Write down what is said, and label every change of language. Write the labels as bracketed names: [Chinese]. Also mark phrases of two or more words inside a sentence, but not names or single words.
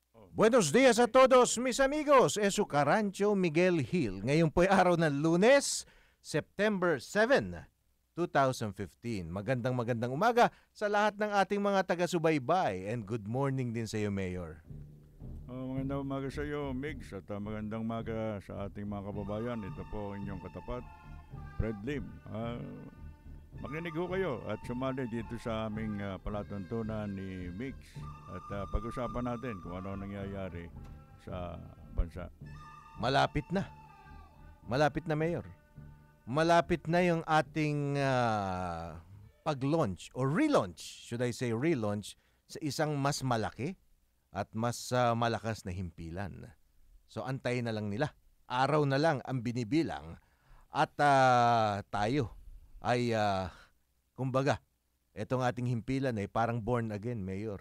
[Spanish] Buenos días a todos mis amigos. Es su Carancho Miguel Hill. [Filipino] Ngayon po ay araw ng Lunes, September 7, 2015. Magandang umaga sa lahat ng ating mga taga-subaybay [English] and good morning [Filipino] din sa iyo, Mayor. Magandang umaga sa iyo, Migs, at magandang umaga sa ating mga kababayan. Ito po ang inyong katapat, Fred Lim. Makinig ho kayo at sumali dito sa aming palatuntunan ni Migs at pag-usapan natin kung ano nangyayari sa bansa. Malapit na. Malapit na, Mayor. Malapit na yung ating pag-launch [English] or relaunch, should I say relaunch, [Filipino] sa isang mas malaki at mas malakas na himpilan. So antayin na lang nila. Araw na lang ang binibilang at tayo ay kumbaga, itong ating himpilan ay parang [English] born again, [Filipino] Mayor.